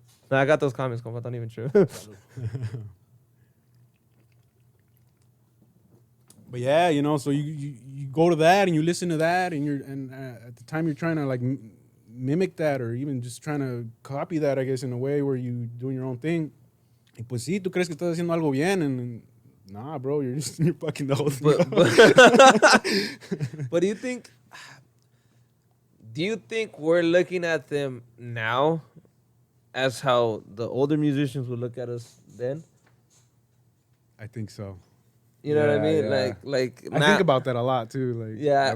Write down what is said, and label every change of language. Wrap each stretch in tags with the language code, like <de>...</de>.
<en>No, I got those comments, compa, not even true. But yeah, so you go to that and you listen to that, and at the time you're trying to like mimic that, or even just trying to copy that, I guess, in a way where you doing your own thing.</en> <es>Y pues sí, tú crees que estás haciendo algo bien,</es> <en>and nah, bro, you're fucking the whole thing. But do you think we're looking at them now as how the older musicians would look at us then? I think so. You know what I mean? Yeah. Like I think about that a lot too. Like, yeah,</en>